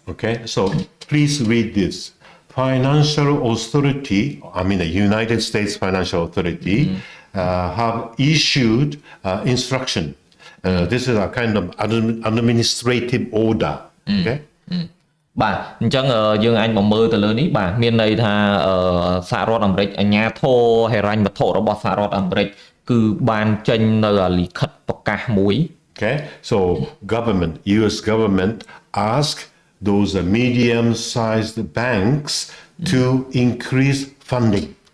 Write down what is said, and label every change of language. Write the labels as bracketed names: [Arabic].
[English] Okay, so please read this. Financial authority, I mean the United States Financial Authority, have issued instruction. This is a kind of administrative order. Okay. [Khmer] បាទអញ្ចឹងយើងអាចមកមើលទៅលើនេះបាទមានន័យថាសហរដ្ឋអាមេរិកអាជ្ញាធរហិរញ្ញវត្ថុរបស់សហរដ្ឋអាមេរិកគឺបានចេញនៅលិខិតប្រកាសមួយ [English] Okay, so US government ask those medium-sized banks to increase funding.